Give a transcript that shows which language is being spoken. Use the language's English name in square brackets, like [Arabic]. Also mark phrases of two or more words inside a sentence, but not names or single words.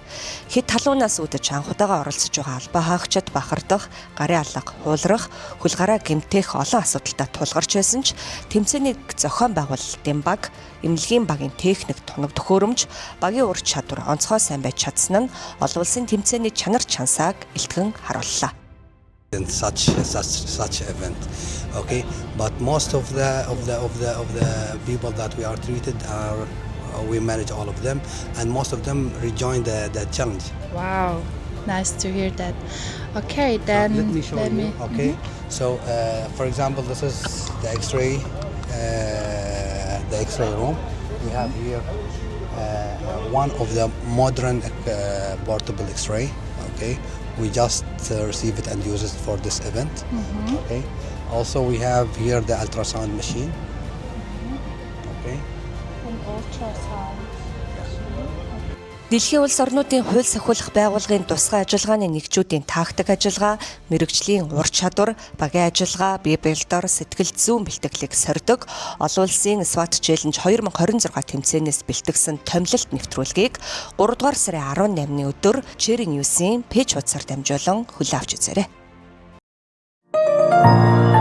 [Mongolian] Хэд талуунаас үүдэж анх удаага оролцож байгаа албаа хаагчид бахардах, гарын алга, хуулрах, хөл гараа гэмтэх олон асуудалтай тулгарч байсан ч тэмцээнийг зохион байгуулалтын баг, эмнэлгийн багийн техник тунав төхөөрөмж, багийн ур чадвар онцгой сайн байж чадсан нь олон улсын тэмцээний чанар чансааг илтгэн харууллаа. [English] In such event, okay. But most of the people that we are treated are we manage all of them, and most of them rejoin the challenge. Wow, nice to hear that. Okay, then let me show you. Okay, so for example, this is the X-ray room. We have here one of the modern portable X-ray. Okay. We just receive it and use it for this event. Okay. Also, we have here the ultrasound machine. Okay. An ultrasound. [Mongolian] Дэлхийн улс орнуудын хууль сахиулах байгууллагын тусгай ажиллагааны нэгжүүдийн тактик ажиллагаа, мэрэгжлийн ур чадвар, багийн ажиллагаа, бие биелдор, сэтгэл зүйн бэлтгэлийг сордог олон улсын SWAT Challenge 2026 тэмцээнээс бэлтгэсэн томилолт нэвтрүүлгийг 3 дугаар сарын 18-ны өдөр Cherry News-ийн пэйж хуудасаар дамжуулан хүлээн авч үзээрэй.